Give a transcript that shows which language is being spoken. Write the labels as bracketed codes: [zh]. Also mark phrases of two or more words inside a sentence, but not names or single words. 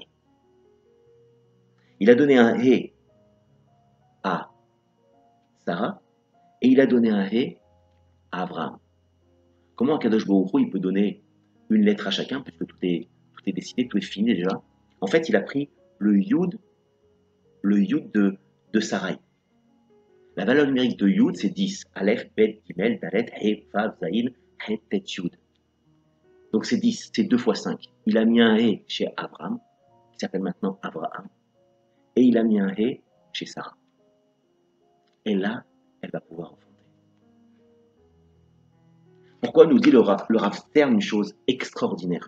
[fr] Il a donné un He à Sarah, et il a donné un He à Abraham. Comment [he] הקדוש ברוך הוא, [fr] il peut donner une lettre à chacun, puisque tout est décidé, tout est fini déjà. En fait, il a pris le Yud de Sarai. La valeur numérique de Yud, c'est 10. [he] אלף, בית, גימל, דלת, הא, וו, זין, הא, טית, יוד. [fr] Donc c'est 10, c'est 2 fois 5. Il a mis un He chez Abraham, qui s'appelle maintenant Abraham, et il a mis un He chez Sarah. Et là, elle va pouvoir enfanter. Pourquoi nous dit le Rav Stern une chose extraordinaire?